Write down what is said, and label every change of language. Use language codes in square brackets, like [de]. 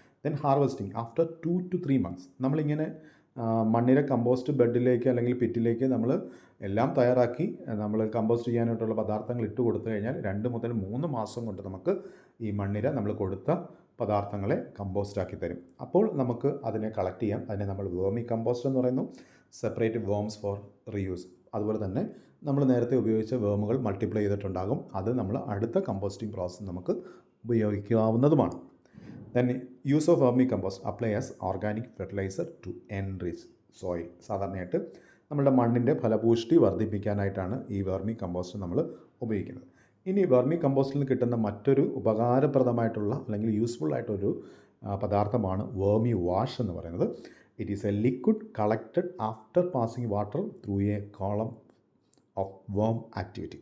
[en] Then harvesting after 2 to 3 months. [ml] നമ്മളിങ്ങനെ മണ്ണിര compost ബെഡിലേക്ക് അല്ലെങ്കിൽ പിറ്റിലേക്ക് നമ്മൾ എല്ലാം തയ്യാറാക്കി നമ്മൾ കമ്പോസ്റ്റ് ചെയ്യാനായിട്ടുള്ള പദാർത്ഥങ്ങൾ ഇട്ട് കൊടുത്തു കഴിഞ്ഞാൽ 2 മുതൽ 3 മാസം കൊണ്ട് നമുക്ക് ഈ മണ്ണിര നമ്മൾ കൊടുത്ത പദാർത്ഥങ്ങളെ കമ്പോസ്റ്റാക്കി തരും. അപ്പോൾ നമുക്ക് അതിനെ കളക്ട് ചെയ്യാം. അതിനെ നമ്മൾ വേർമി കമ്പോസ്റ്റ് എന്ന് പറയുന്നു. [en] Separate worms for reuse. [ml] അതുപോലെ തന്നെ നമ്മൾ നേരത്തെ ഉപയോഗിച്ച വേമുകൾ മൾട്ടിപ്ലൈ ചെയ്തിട്ടുണ്ടാകും. അത് നമ്മൾ അടുത്ത കമ്പോസ്റ്റിംഗ് പ്രോസസ്സ് നമുക്ക് ഉപയോഗിക്കാവുന്നതുമാണ്. [en] Then use of vermicompost apply as organic fertilizer to enrich soil. [ml] സാധാരണയായിട്ട് നമ്മുടെ മണ്ണിൻ്റെ ഫലപുഷ്ടി വർദ്ധിപ്പിക്കാനായിട്ടാണ് ഈ വെർമി കമ്പോസ്റ്റ് നമ്മൾ ഉപയോഗിക്കുന്നത്. ഇനി വെർമി കമ്പോസ്റ്റിൽ നിന്ന് കിട്ടുന്ന മറ്റൊരു ഉപകാരപ്രദമായിട്ടുള്ള അല്ലെങ്കിൽ യൂസ്ഫുൾ ആയിട്ടൊരു പദാർത്ഥമാണ് വേർമി വാഷ് എന്ന് പറയുന്നത്. [en] It is a liquid collected after passing water through a column of worm activity.